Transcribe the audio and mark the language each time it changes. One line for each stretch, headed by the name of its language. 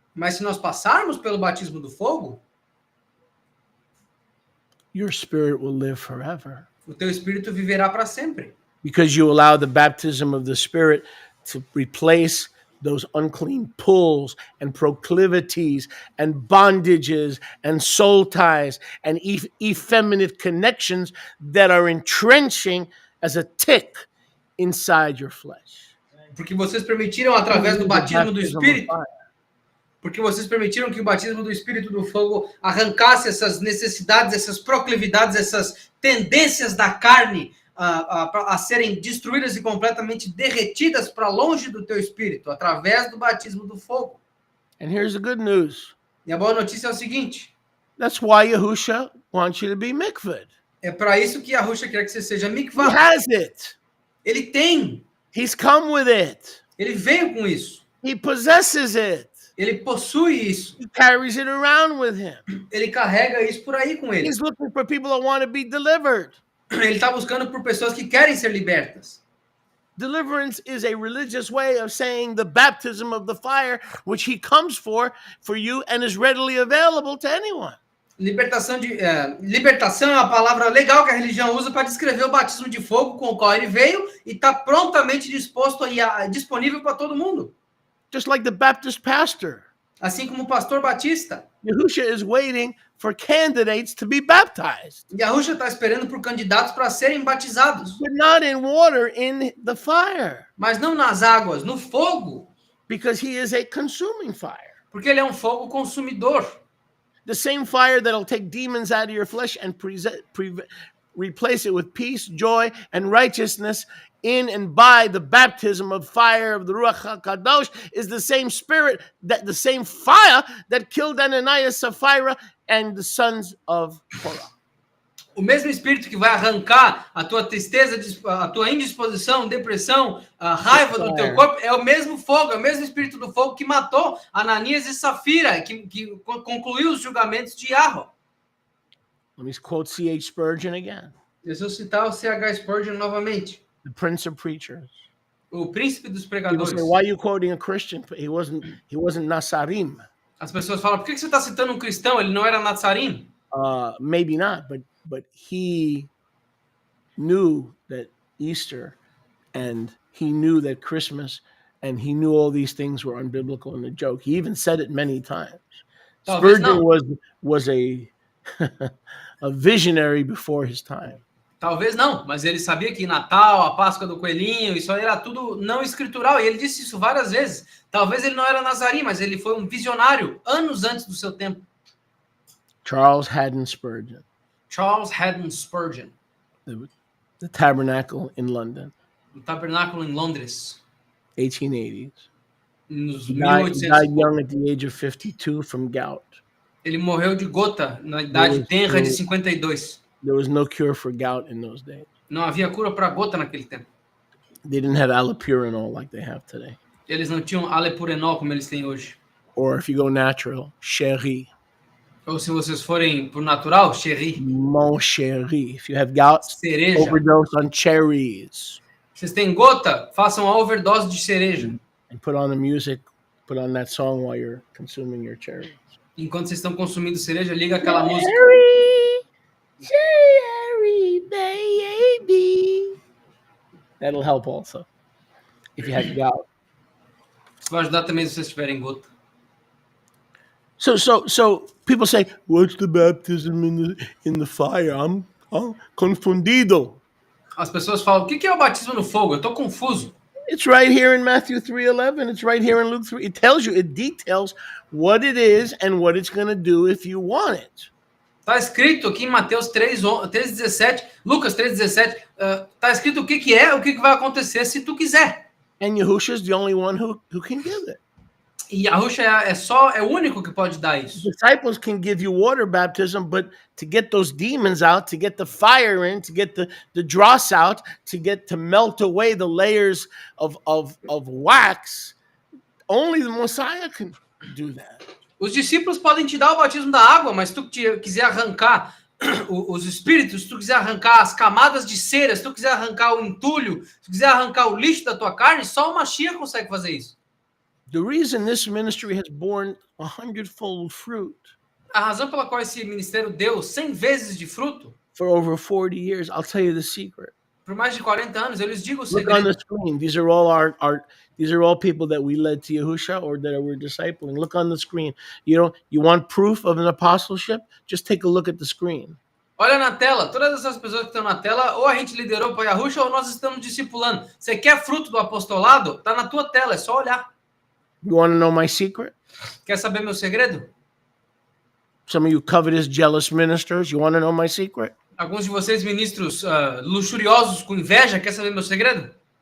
Portuguese: mas se nós passarmos pelo batismo do fogo,
English: your spirit will live forever.
Portuguese: O teu espírito viverá para sempre.
English: Because you allow the baptism of the Spirit to replace those unclean pulls and proclivities and bondages and soul ties and effeminate connections that are entrenching as a tick inside your flesh.
Portuguese: Porque vocês permitiram através do batismo do Espírito, porque vocês permitiram que o batismo do Espírito do Fogo arrancasse essas necessidades, essas proclividades, essas tendências da carne a serem destruídas e completamente derretidas para longe do teu espírito, através do batismo do fogo.
English: And here's the good news.
Portuguese: E a boa notícia é o seguinte.
English: That's why Yahusha wants you to be mikvah.
Portuguese: É para isso que Yahusha quer que você seja mikvah.
English: He has it.
Portuguese: Ele tem.
English: He's come with it.
Portuguese: Ele veio com isso.
English: He possesses it.
Portuguese: Ele possui isso.
English: He carries it around with him.
Portuguese: Ele carrega isso por aí com ele.
English: He's looking for people that want to be delivered.
Portuguese: Ele está buscando por pessoas que querem ser libertas.
English: Deliverance is a religious way of saying the baptism of the fire, which he comes for you and is readily available to anyone.
Portuguese: Libertação é uma palavra legal que a religião usa para descrever o batismo de fogo com o qual ele veio e está prontamente disponível para todo mundo.
English: Just like the Baptist pastor.
Portuguese: Assim como o pastor batista.
English: Yahusha is waiting for candidates to be baptized.
Portuguese: Yahusha está esperando por candidatos para serem batizados.
English: But not in water, in the fire.
Portuguese: Mas não nas águas, no fogo.
English: Because he is a consuming fire.
Portuguese: Porque ele é um fogo consumidor.
English: The same fire that'll take demons out of your flesh and replace it with peace, joy, and righteousness in and by the baptism of fire of the Ruach HaKadosh is the same spirit, the same fire that killed Ananias, Sapphira, and the sons of Korah.
Portuguese: O mesmo espírito que vai arrancar a tua tristeza, a tua indisposição, depressão, a raiva do teu corpo, é o mesmo fogo, é o mesmo espírito do fogo que matou Ananias e Safira, que concluiu os julgamentos de Yahweh.
English: Let me quote C.H. Spurgeon again.
Portuguese: Deixa eu citar o C.H. Spurgeon novamente.
English: The Prince of Preachers.
Portuguese: O príncipe dos
English: People
Portuguese: pregadores.
English: say, why are you quoting a Christian? He wasn't Nazarim.
Portuguese: As pessoas falam, por que você está citando um cristão? Ele não era Nazarim?
English: Maybe not, but he knew that Easter and he knew that Christmas and he knew all these things were unbiblical and a joke. He even said it many times. Spurgeon was a a visionary before his time.
Portuguese: Talvez não, mas ele sabia que Natal, a Páscoa do Coelhinho, isso aí era tudo não escritural, e ele disse isso várias vezes. Talvez ele não era Nazarim, mas ele foi um visionário anos antes do seu tempo.
English: Charles Haddon Spurgeon.
Portuguese: Charles Haddon Spurgeon.
English: The Tabernacle in London.
Portuguese: O Tabernáculo em Londres.
English: 1880s.
Portuguese: Nos
English: He
Portuguese: 1800.
English: died young at the age of 52 from gout.
Portuguese: Ele morreu de gota na idade tenra de 52.
English: There was no cure for gout in those days.
Portuguese: Não havia cura para gota naquele tempo.
English: They didn't have allopurinol like they have today.
Portuguese: Eles não tinham alepurenol como eles têm hoje.
English: Or if you go natural, chéri.
Portuguese: Ou se vocês forem pro natural, cherry,
French: Mon chéri.
English: If you have gout,
Portuguese: cereja.
English: overdose on cherries.
Portuguese: Vocês têm gota, façam a overdose de cereja.
English: And put on the music, put on that song while you're consuming your cherries.
Portuguese: Enquanto vocês estão consumindo cereja, liga aquela música.
English: Cherry, baby. That'll help also. If you have gout.
Portuguese: Isso vai ajudar também se vocês tiverem gota.
English: So people say, what's the baptism in the fire? I'm
Portuguese: confundido. As pessoas falam, o que é o batismo no fogo? Eu tô confuso.
English: It's right here in Matthew 3:11. It's right here in Luke 3. It tells you, it details what it is and what it's going to do if you want it.
Portuguese: Tá escrito aqui em Mateus 3:17, Lucas 3:17, tá escrito o que é, o que vai acontecer se tu quiser.
English: And Yahushua is the only one who can give it.
Portuguese: E Yahushua é o único que pode dar isso.
English: Disciples can give you water baptism, but to get those demons out, to get the fire in, to get the dross out, to melt away the layers of wax, only the Messiah can do that.
Portuguese: Os discípulos podem te dar o batismo da água, mas se tu quiser arrancar os espíritos, se tu quiser arrancar as camadas de cera, se tu quiser arrancar o entulho, se tu quiser arrancar o lixo da tua carne, só o Mashiach consegue fazer isso.
English: The reason this ministry has borne 100-fold fruit
Portuguese: A razão pela qual esse ministério deu 100 vezes de fruto,
English: for over 40 years, I'll tell you the secret.
Portuguese: por mais de 40 anos, eu lhes digo o
English: Look on the
Portuguese: segredo.
English: screen. These are all people that we led to Yahushua or that we're discipling. Look on the screen. You want proof of an apostleship? Just take a look at the screen.
Portuguese: Olha na tela, todas essas pessoas que estão na tela, ou a gente liderou para Yahushua ou nós estamos discipulando. Você quer fruto do apostolado? Tá na tua tela, é só olhar.
English: You want to know my secret?
Portuguese: Quer saber meu segredo?
English: Some of you covetous, jealous ministers, you want to know my secret?
Portuguese: Alguns de vocês, ministros luxuriosos com inveja, quer saber meu segredo?